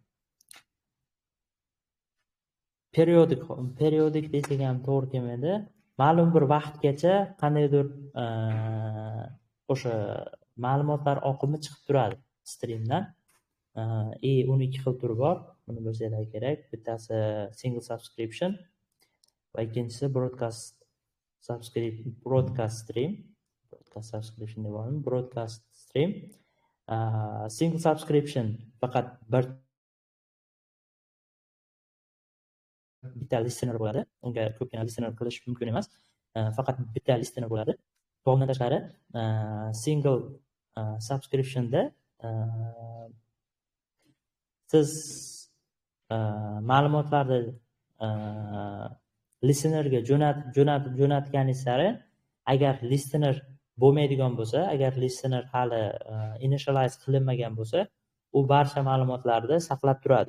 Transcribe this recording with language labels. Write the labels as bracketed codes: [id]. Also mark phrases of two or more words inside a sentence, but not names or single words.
[uz] Periodik desak ham to'g'ri kelmaydi. Ma'lum bir vaqtgacha qandaydir o'sha ma'lumotlar oqimi chiqib turadi streamdan. 12 xil turi bor. Buni bilsanglar kerak. Bittasi [en] single subscription [uz] va ikkinchisi [en] broadcast stream. Broadcast subscription [uz] deb oldim. [en] Broadcast stream. Single subscription [uz] faqat bitta listener bo'ladi. Unga ko'pgina listener qilish mumkin emas. Faqat bitta listener bo'ladi. Bundan tashqari [en] single subscriptionda [uz] siz ma'lumotlarni listenerga jo'natganingiz sari agar listener bo'lmaydigan bo'lsa, agar listener hali initialize qilinmagan bo'lsa, u barcha ma'lumotlarni saqlab turadi.